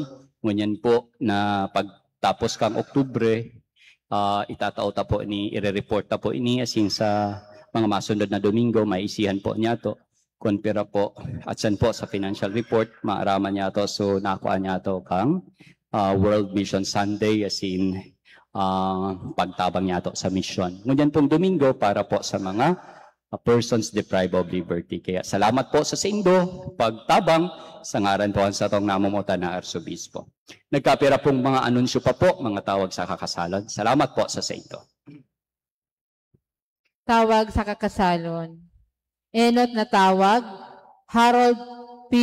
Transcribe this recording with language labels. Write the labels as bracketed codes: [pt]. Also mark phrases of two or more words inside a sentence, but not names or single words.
[bik] Ngunyan po na pagtapos kang Oktubre, itatao ta po ni, i-report ta po ini asin sa mga masunod na Domingo, maisihan po niya to. Konpira po, at san po sa [en] financial report, [bik] maaraman niya to. So, nakuha niya to kang World Mission Sunday asin pagtabang niya to sa misyon. Ngunyan pong Domingo para po sa mga [en] persons deprived of liberty. [bik] Kaya salamat po sa saindo, pagtabang sa ngaran po sa tong namumutan na Arsobispo. Nagkapira pong mga anunsyo pa po, mga tawag sa kakasalon. Salamat po sa saindo. Tawag sa kakasalon. Enot na tawag, Harold P.